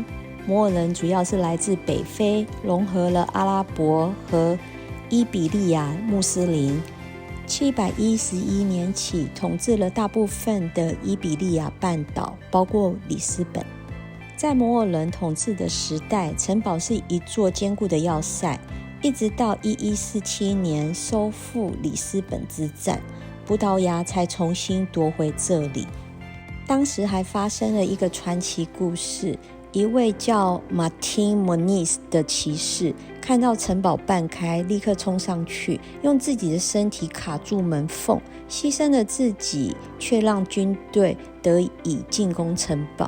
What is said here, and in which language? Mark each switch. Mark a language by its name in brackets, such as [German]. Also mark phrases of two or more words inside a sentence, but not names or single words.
[Chinese] 摩爾人主要是來自北非，融合了阿拉伯和伊比利亞穆斯林。711年起統治了大部分的伊比利亞半島，包括里斯本。在摩爾人統治的時代，城堡是一座堅固的要塞，一直到1147年收復里斯本之戰，葡萄牙才重新奪回這裡。當時還發生了一個傳奇故事，一位叫 Martin Moniz 的騎士看到城堡半開，立刻衝上去，用自己的身體卡住門縫，犧牲了自己，卻讓軍隊得以進攻城堡。